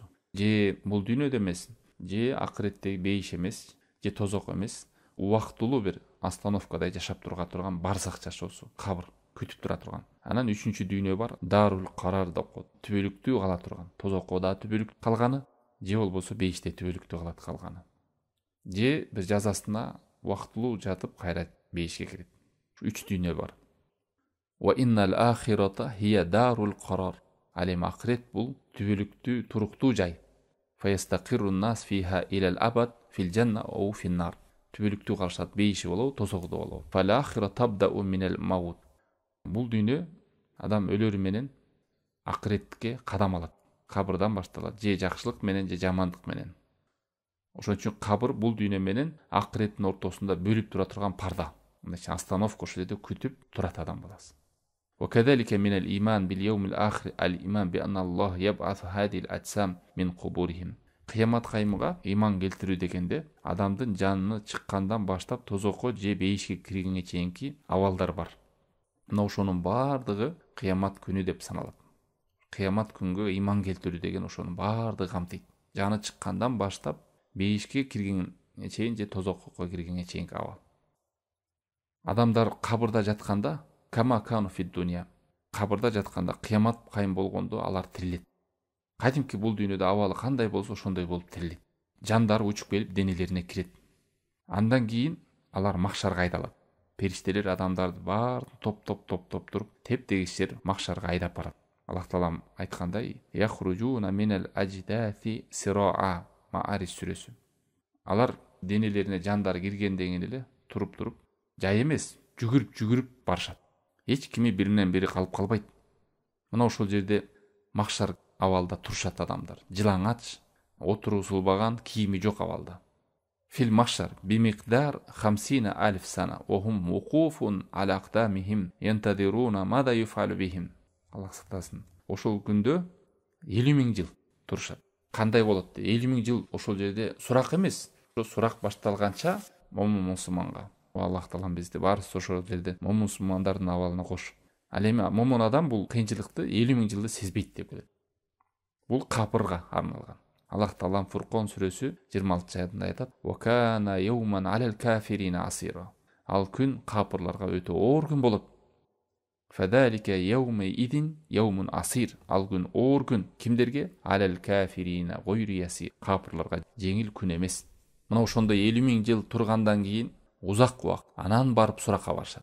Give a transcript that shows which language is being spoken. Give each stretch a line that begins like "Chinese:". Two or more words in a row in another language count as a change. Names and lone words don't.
Kyrgyz: Же бул дүйнөдө эмес, же акыреттеги бейиш эмес, же тозок эмес, убактылуу бир остановкада жашап турган барзах жашоосу, кабыр күтүп тура турган. Анан үчүнчү дүйнө бар,
Arabic: دار القرار
Kyrgyz: деп коет. Түбөлүктүү кала турган. Тозокко да түбөлүк калганы, же болбосо бейиште түбөлүктүү калат калганы. Же бир жазасына убактылуу жатып кайра бейишке кирет. 3 дүйнө бар.
Arabic: وإن الآخرة هي دار القرار.
Kyrgyz: Ал эми акырет бул түбөлүктүү, туруктуу жай.
Arabic: فيستقر الناس فيها إلى الأبد في الجنة أو في النار.
Kyrgyz: Түбөлүктүү калышат, бейиши болобу, тозогу да болобу.
Arabic: فالآخرة تبدأ من الموت.
Kyrgyz: Бул дүйнө адам өлөрү менен акыретке кадам алат. Кабырдан башталат. Же жакшылык менен, же жамандык менен. Ошон үчүн кабыр бул дүйнө менен акыреттин ортосунда бөлүп тура турган парда. Мындай остановка ошол жерде күтүп турат адам баласы.
Arabic: وكذلك من الإيمان باليوم الآخر الإيمان بأن الله يبعث هذه الأجسام من قبورهم.
Kyrgyz: Кыямат кайымга ыйман келтирүү дегенде адамдын жаныны чыккандан баштап тозокко же бейишке киргенге чейинки абалдар бар. Мына ошонун бардыгы кыямат күнү деп саналат. кыямат күнгө иман келтирүү деген ошонун баардыгы камтыйт. Жаны чыккандан баштап бейишке киргенге чейин же тозокко киргенге чейинки абал. Адамдар кабырда жатканда
Arabic: كما كانوا في الدنيا,
Kyrgyz: кабырда жатканда кыямат кайым болгондо алар тирилет. Кадимки бул дүйнөдө абалы кандай болсо ошондой болуп тирилет. Жандары учуп келип денелерине кирет. Андан кийин алар махшарга айдалат. Периштелер адамдарды баарын топ туруп тептегишер махшарга айдап барат. Аллах Таалам айткандай:
Arabic: "يخرجون من الأجداث سراعا"
Kyrgyz: Маарис сүрөсү. Алар денелерине жандары киргенден эле туруп жай эмес, жүгүрүп барышат. Эч кими биринен бири калып калбайт. Мына ошол жерде махшар абалда турушат адамдар. Жылаңач, отуруу сулбаган, кийими жок абалда.
Arabic: في المحشر بمقدار 50,000 سنة وهم وقوف على أقدامهم ينتظرون ماذا يفعل بهم.
Kyrgyz: Аллах сактасын. Ошол күндө 50,000 жыл турушат. Кандай болот? 50,000 жыл ошол жерде сурак эмес. Ошо сурак башталганча момун мусулманга. Аллах Таалам бизди баарыбыз ошол жерде момун мусулмандардын абалына кош. Ал эми момун адам бул кыйынчылыкты 50,000 жылды сезбейт деп билет. Бул капырга арналган. Аллах Таалам Фуркон сүрөсү 26-аятында айтат:
Arabic: "وكان يوما على الكافرين عسيرا."
Kyrgyz: Ал күн капырларга өтө оор күн болот.
Arabic: "فذلك يومئذ يوم عسير."
Kyrgyz: Ал күн оор күн кимдерге?
Arabic: على الكافرين غير يسير.
Kyrgyz: Капырларга жеңил күн эмес. Мына ошондой 50,000 жыл тургандан кийин узак убакыт анан барып суракка барышат.